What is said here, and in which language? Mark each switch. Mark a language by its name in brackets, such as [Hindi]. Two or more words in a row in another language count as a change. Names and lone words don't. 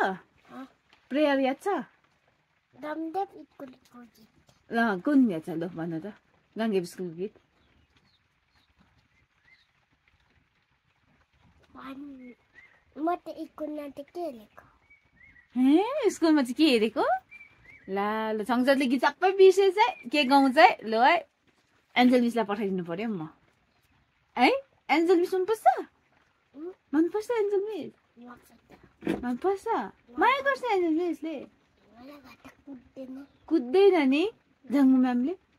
[Nepali] प्रेयर याद छ? ल कुन याद छ? ल भन त। गङ्गेब स्कुल गीत स्कुलमा चाहिँ के हेरेको? ला ल छङ्जतले गीत सबै बिर्सेछ है। के गाउँछ है? ल है एन्जल मिसलाई पठाइदिनु पर्यो म है। एन्जल मिस मनपर्छ? मनपर्छ एन्जल मिस? मनपर्छ? माया गर्छ एन्जल मिसले? कुद्दैन नि जङ्गु म्यामले?